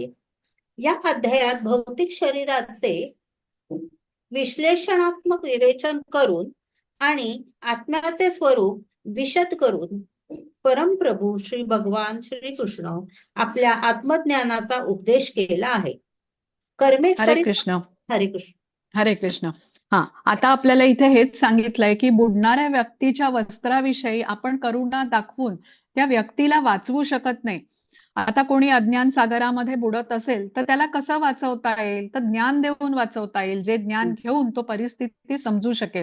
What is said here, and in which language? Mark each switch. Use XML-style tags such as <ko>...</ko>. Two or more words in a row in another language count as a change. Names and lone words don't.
<mr>या अध्यायात भौतिक शरीराचे विश्लेषणात्मक विवेचन करून आणि आत्म्याचे स्वरूप विशद करून परमप्रभू श्री भगवान श्रीकृष्ण आपल्या आत्मज्ञानाचा उपदेश केला आहे. कर्मे हरे करीत. कृष्ण. हरे कृष्ण. हरे कृष्ण. हा, आता आपल्याला इथे हेच सांगितलंय की बुडणाऱ्या व्यक्तीच्या वस्त्राविषयी आपण करुणा दाखवून त्या व्यक्तीला वाचवू शकत नाही. आता कोणी अज्ञान सागरामध्ये बुडत असेल तर त्याला कसं वाचवता येईल? तर ज्ञान देऊन वाचवता येईल, जे ज्ञान घेऊन तो परिस्थिती समजू शकेल.</mr>